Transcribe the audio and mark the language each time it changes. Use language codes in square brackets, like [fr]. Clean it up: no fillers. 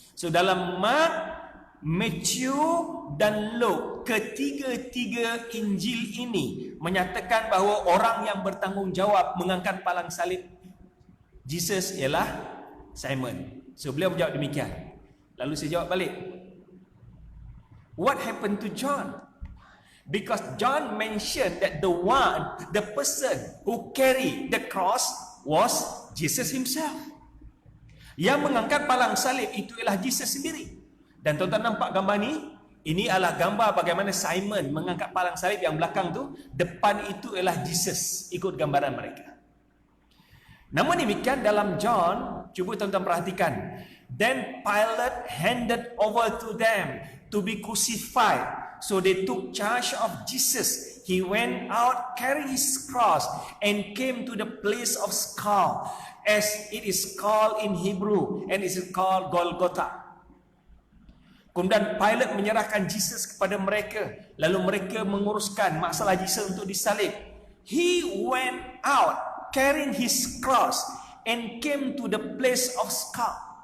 [ms] So dalam Mark, Matthew dan Luke, ketiga-tiga Injil ini menyatakan bahawa orang yang bertanggungjawab mengangkat palang salib Jesus ialah Simon. So beliau menjawab demikian. Lalu saya jawab balik, [en] what happened to John? Because John mentioned that the person who carried the cross was Jesus himself. [ms] Yang mengangkat palang salib itu ialah Jesus sendiri. Dan tuan-tuan nampak gambar ni? Ini adalah gambar bagaimana Simon mengangkat palang salib. Yang belakang tu, depan itu ialah Jesus, ikut gambaran mereka. Namun demikian dalam John, cuba tuan-tuan perhatikan. [en] Then Pilate handed over to them to be crucified. So they took charge of Jesus. He went out carrying his cross and came to the place of skull, as it is called in Hebrew, and it is called Golgotha. [ms] Kemudian Pilate menyerahkan Jesus kepada mereka. Lalu mereka menguruskan masalah Jesus untuk disalib. [en] He went out carrying his cross and came to the place of skull.